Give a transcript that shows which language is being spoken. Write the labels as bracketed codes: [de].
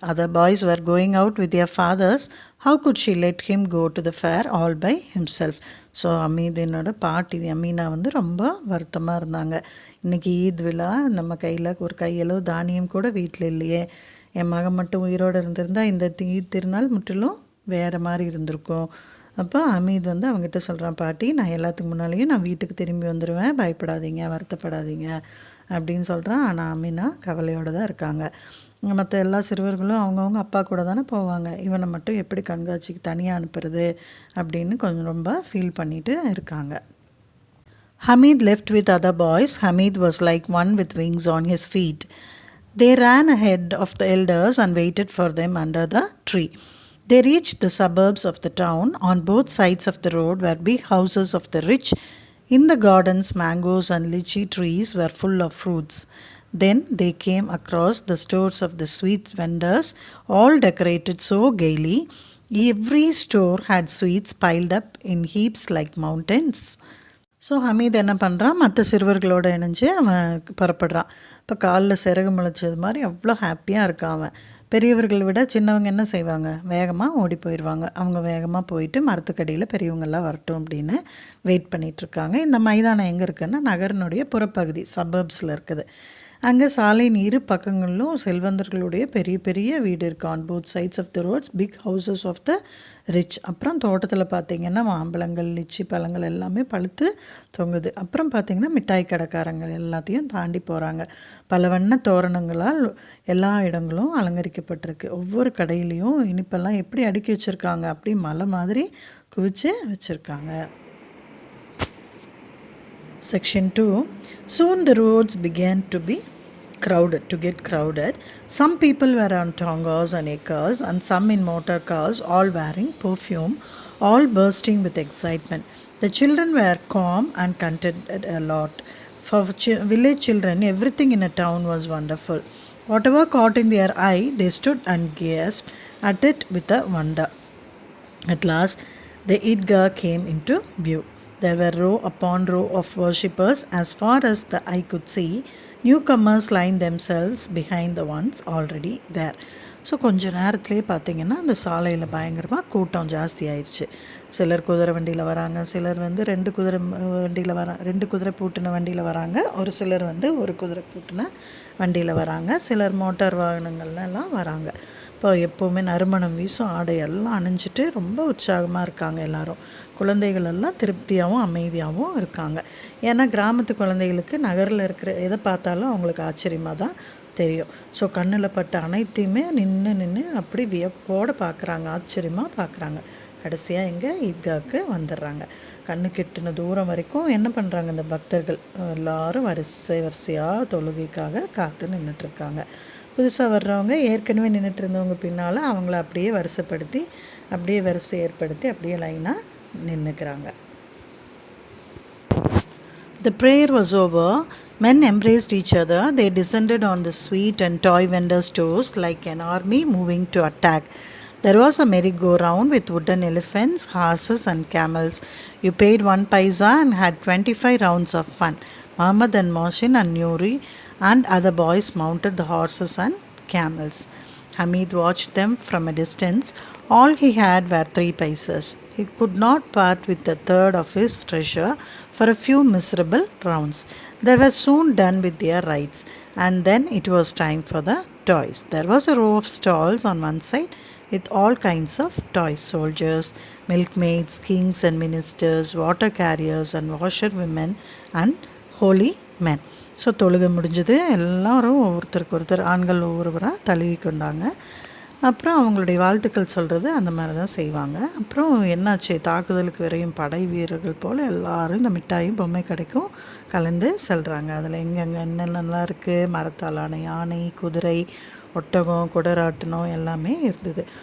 [en] Other boys were going out with their fathers. How could she let him go to the fair all by himself? [ta] So அமீதினோட பாட்டி அமீனா வந்து ரொம்ப வருத்தமாக இருந்தாங்க. இன்றைக்கி ஈத் விழா, நம்ம கையில் ஒரு கையளவு தானியம் கூட வீட்டில் இல்லையே, என் மகன் மட்டும் உயிரோடு இருந்திருந்தால் இந்த ஈத் திருநாள் முற்றிலும் வேறு மாதிரி இருந்திருக்கும். அப்போ அமீத் வந்து அவங்ககிட்ட சொல்கிறான், பாட்டி நான் எல்லாத்துக்கு முன்னாலேயும் நான் வீட்டுக்கு திரும்பி வந்துடுவேன், பயப்படாதீங்க, வருத்தப்படாதீங்க அப்படின்னு சொல்கிறான். ஆனால் அமீனா கவலையோடு தான் இருக்காங்க. மற்ற எல்லா சிறுவர்களும் அவங்கவுங்க அப்பா கூட தானே போவாங்க, இவனை மட்டும் எப்படி கண்காட்சிக்கு தனியாக அனுப்புறது அப்படின்னு கொஞ்சம் ரொம்ப ஃபீல் பண்ணிட்டு இருக்காங்க. [en] Hamid left with other boys. Hamid was like one with wings on his feet. They ran ahead of the elders and waited for them under the tree. They reached the suburbs of the town. On both sides of the road were big houses of the rich. In the gardens, mangoes and lychee trees were full of fruits. Then they came across the stores of the sweet vendors, all decorated so gaily. Every store had sweets piled up in heaps like mountains. [ta] So Hamid என்ன பண்ணுறான், மற்ற சிறுவர்களோடு இணைஞ்சு அவன் புறப்படுறான். இப்போ காலில் சிறகு முளைச்சது மாதிரி அவ்வளோ ஹாப்பியாக இருக்கான் அவன். பெரியவர்களை விட சின்னவங்க என்ன செய்வாங்க, வேகமாக ஓடி போயிடுவாங்க. அவங்க வேகமாக போயிட்டு மரத்துக்கடியில் பெரியவங்கெல்லாம் வரட்டும் அப்படின்னு வெயிட் பண்ணிகிட்ருக்காங்க. இந்த மைதானம் எங்கே இருக்குன்னா நகரனுடைய புறப்பகுதி, சபர்ப்ஸில் இருக்குது. அங்கே சாலையின் இரு பக்கங்களிலும் செல்வந்தர்களுடைய பெரிய பெரிய வீடு இருக்குது. [en] On both sides of the roads big houses of the rich. [ta] அப்புறம் தோட்டத்தில் பார்த்திங்கன்னா மாம்பழங்கள், லிச்சி பழங்கள் எல்லாமே பழுத்து தொங்குது. அப்புறம் பார்த்திங்கன்னா மிட்டாய் கடைக்காரங்கள் எல்லாத்தையும் தாண்டி போகிறாங்க. பல வண்ண தோரணங்களால் எல்லா இடங்களும் அலங்கரிக்கப்பட்டிருக்கு. ஒவ்வொரு கடையிலையும் இனிப்பெல்லாம் எப்படி அடுக்கி வச்சுருக்காங்க, அப்படி மலை மாதிரி குவிச்சு வச்சுருக்காங்க. [en] Section 2. Soon the roads began to get crowded. Some people were on tongas and ekkas and some in motor cars, all wearing perfume, all bursting with excitement. The children were calm and contented a lot. For village children, everything in a town was wonderful. Whatever caught in their eye, they stood and gazed at it with a wonder. At last, the Eidgah came into view. There were row upon row of worshippers as far as the eye could see. Newcomers lined themselves behind the ones already there. [ta] So கொஞ்ச நேரத்துலேயே பார்த்திங்கன்னா அந்த சாலையில் பயங்கரமாக கூட்டம் ஜாஸ்தி ஆயிடுச்சு. சிலர் குதிரை வண்டியில் வராங்க, சிலர் வந்து ரெண்டு குதிரை பூட்டின வண்டியில் வராங்க, ஒரு சிலர் வந்து ஒரு குதிரை பூட்டின வண்டியில் வராங்க, சிலர் மோட்டார் வாகனங்கள்லாம் வராங்க. இப்போ எப்போவுமே நறுமணம் வீசும் ஆடையெல்லாம் அணிஞ்சிட்டு ரொம்ப உற்சாகமாக இருக்காங்க எல்லோரும். குழந்தைகள் எல்லாம் திருப்தியாகவும் அமைதியாகவும் இருக்காங்க. ஏன்னா கிராமத்து குழந்தைகளுக்கு நகரில் இருக்கிற எதை பார்த்தாலும் அவங்களுக்கு ஆச்சரியமாக தான் தெரியும். ஸோ கண்ணில் பட்ட அனைத்தையுமே நின்று அப்படி வியப்போடு பார்க்குறாங்க, ஆச்சரியமாக பார்க்குறாங்க. கடைசியாக இங்கே ஈத்காவுக்கு வந்துடுறாங்க. கண்ணு கெட்டின தூரம் வரைக்கும் என்ன பண்ணுறாங்க, இந்த பக்தர்கள் எல்லோரும் வரிசையாக தொழுகைக்காக காத்து நின்றுட்டுருக்காங்க. புதுசாக வர்றவங்க ஏற்கனவே நின்றுட்டு இருந்தவங்க பின்னால் அவங்கள அப்படியே வரிசைப்படுத்தி அப்படியே வரிசை ஏற்படுத்தி அப்படியே லைனாக நின்றுக்கிறாங்க. [en] The prayer was over. Men embraced each other. They descended on the sweet and toy vendor stores like an army moving to attack. There was a merry-go-round with wooden elephants, horses and camels. You paid 1 paisa and had 25 rounds of fun. Muhammad and Mohsin and Nuri and other boys mounted the horses and camels. Hamid watched them from a distance. All he had were 3 paisas. He could not part with a third of his treasure for a few miserable rounds. They were soon done with their rides, and then it was time for the toys. There was a row of stalls on one side with all kinds of toys: soldiers, milkmaids, kings and ministers, water carriers and washerwomen and holy men. [ta] So தொழுகை முடிஞ்சது. எல்லோரும் ஒருத்தருக்கு ஒருத்தர் ஆண்கள் ஒவ்வொருவராக தழுவி கொண்டாங்க. அப்புறம் அவங்களுடைய வாழ்த்துக்கள் சொல்கிறது அந்த மாதிரி தான் செய்வாங்க. அப்புறம் என்னாச்சு, தாக்குதலுக்கு விரையும் படை வீரர்கள் போல் எல்லாரும் இந்த மிட்டாயும் பொம்மை கடைக்கும் கலந்து செல்கிறாங்க. அதில் எங்கெங்கே என்னென்னலாம் இருக்குது, மரத்தாலான யானை, குதிரை, ஒட்டகம், குடராட்டனம் எல்லாமே இருந்தது.